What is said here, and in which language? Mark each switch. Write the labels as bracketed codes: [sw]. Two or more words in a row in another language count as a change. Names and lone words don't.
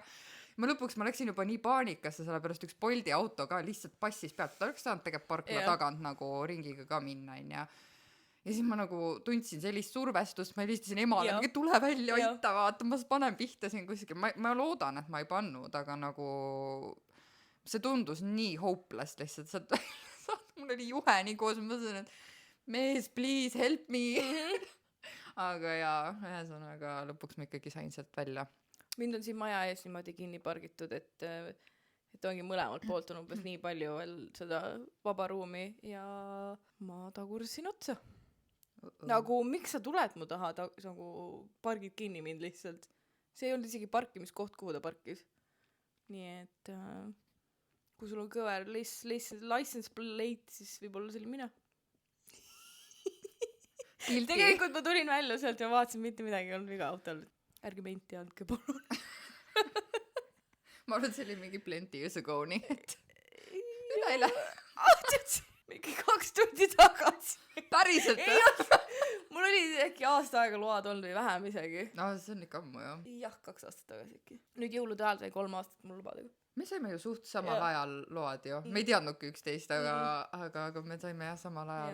[et] Ma läksin juba nii paanikasse, sellepärast üks Bolti auto ka lihtsalt passis pealt, ta oleks saanud tegelikult parkla tagant nagu ringiga ka minna, ja siis ma nagu tundsin sellist survestust, ma helistasin emale, mingi tule välja, aita, vaata, ma panen pihta siin kuskil, ma loodan, et ma ei pannud, aga nagu see tundus nii hopeless lihtsalt, mul oli juhe nii koos, ma mõtlesin, et mees, [en] please help me. [et] Aga ühesõnaga lõpuks ma ikkagi sain sealt välja. Mind on siin maja ees niimoodi kinni pargitud, et ongi mõlemalt poolt on umbes nii palju veel seda vaba ruumi ja ma tagursin otsa. Nagu, miks sa tuled mu taha, nagu pargid kinni mind lihtsalt. See ei olnud isegi parkimiskoht, kuhu ta parkis. Nii et kui sul on kõver [en] license plate, [et] siis võib-olla see oli mina. Tegelikult ma tulin välja sealt ja vaatasin, mitte midagi ei olnud viga autol. Ärge menti andke palun. Ma arvan, see oli mingi [en] plenty years ago, [et] nii et üle lähe. Mingi 2 tundi tagasi. Päriselt? Mul oli äkki aasta aega load olnud või vähem isegi. no see on ikka ammu jah. jah, 2 aastat tagasi äkki. Nüüd jõulude ajal sai 3 aastat mul lubadega. me saime ju suht samal ajal load ju. Me ei teadnudki üksteist, aga me saime jah samal ajal.